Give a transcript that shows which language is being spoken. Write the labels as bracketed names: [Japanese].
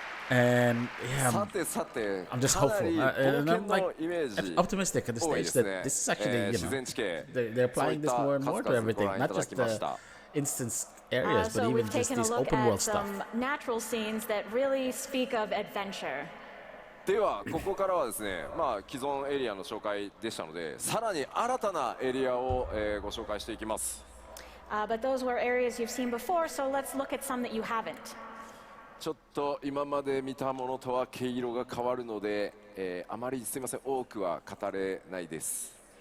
[English] And yeah, I'm just hopeful, and I'm like optimistic at this stage that this is actually, they're applying this more and more to everything, not just the instance areas, but even just these open world stuff. Natural scenes that really speak of adventure. [Japanese] ではここからはですね、既存エリアの紹介でしたので、さらに新たなエリアを、ご紹介していきます。 [English] But those were areas you've seen before, so let's look at some that you haven't. [Japanese] ちょっと今まで見たものとは毛色が変わるので、あまりすみません、多くは語れないです。